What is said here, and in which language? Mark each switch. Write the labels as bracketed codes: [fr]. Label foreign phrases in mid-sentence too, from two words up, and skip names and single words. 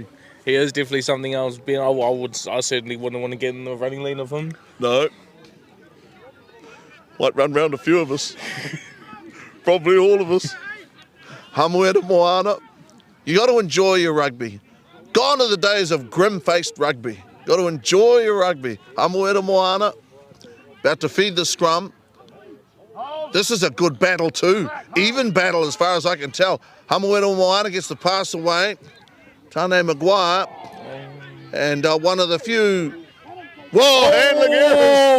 [en] He is definitely something else. I certainly wouldn't want to get in the running lane of him. No. Might run round a few of us. Probably all of us. Hamuera Moana. You got to enjoy your rugby. Gone are the days of grim-faced rugby. Got to enjoy your rugby. Hamuera Moana. About to feed the scrum. This is a good battle too. Even battle as far as I can tell. Hamuera Moana gets the pass away. Tane Maguire. And one of the few... Whoa, handling errors.